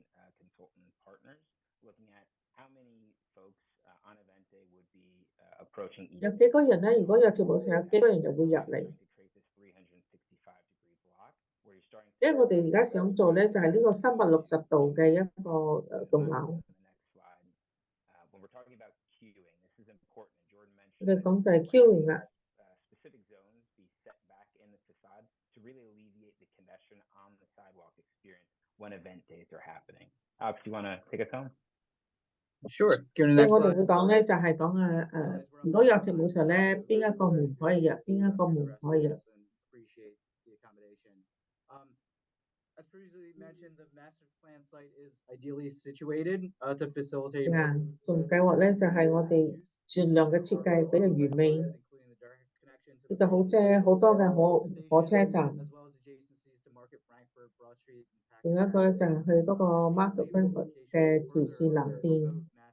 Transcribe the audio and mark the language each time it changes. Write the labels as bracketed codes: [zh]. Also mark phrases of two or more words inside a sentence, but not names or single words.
[yue] 有幾個人咧？如果有節目上有幾個人就會入嚟？因為我哋而家想做咧，就係呢個360度嘅一個棟樓。我哋講就係 queuing 啦。 [en] Alex, you want to take us home? Sure. [yue] 即係我哋會講咧，就係講如果有節目上咧，邊一個門可以入，邊一個門唔可以入。 [en] As previously mentioned, the master plan site is ideally situated to facilitate. [yue] 仲計劃咧就係我哋盡量嘅設計比較完美，呢度好多嘅火車站。仲有一個咧就係去嗰個 Market Frankfurt 嘅條線南線。